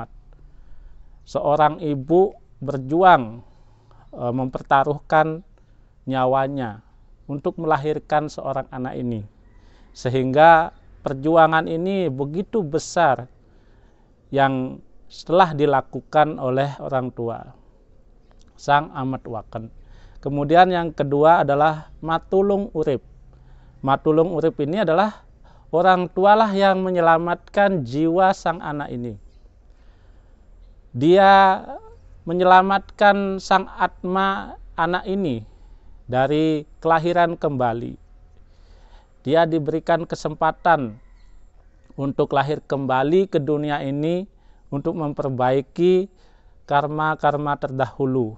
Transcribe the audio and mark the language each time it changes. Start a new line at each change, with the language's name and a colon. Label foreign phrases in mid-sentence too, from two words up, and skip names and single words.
Indonesian: Seorang ibu berjuang mempertaruhkan nyawanya untuk melahirkan seorang anak ini, sehingga perjuangan ini begitu besar yang setelah dilakukan oleh orang tua,
Balinese: sang amat waken.
Indonesian: Kemudian yang kedua adalah
Balinese: matulung urip. Matulung urip
Indonesian: ini adalah orang tualah yang menyelamatkan jiwa sang anak ini. Dia menyelamatkan sang atma anak ini dari kelahiran kembali. Dia diberikan kesempatan untuk lahir kembali ke dunia ini untuk memperbaiki karma-karma terdahulu.